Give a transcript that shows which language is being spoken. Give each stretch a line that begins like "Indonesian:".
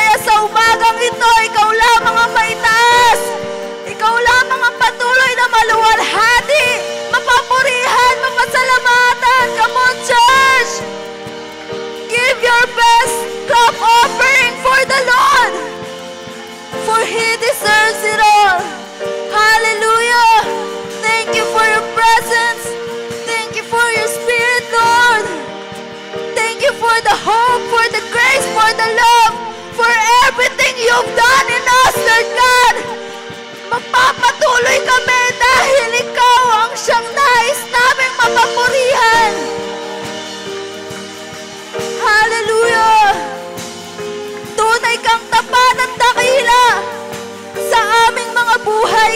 Filipino: Kaya sa umagang ito, ikaw lamang ang maitaas, ikaw lamang ang patuloy na maluwalhati, mapapurihan, mapasalamatan.
English: Come on, church! Give your best clap offering for the Lord, for He deserves it all. Hallelujah! Thank you for your presence. Thank you for your Spirit, Lord. Thank you for the hope, for the grace, for the love, for everything you've done in us, Lord God.
Filipino: Magpapatuloy kami dahil ikaw ang siyang nais naming mapapurihan. Hallelujah! Tunay kang tapat at dakila sa aming mga buhay.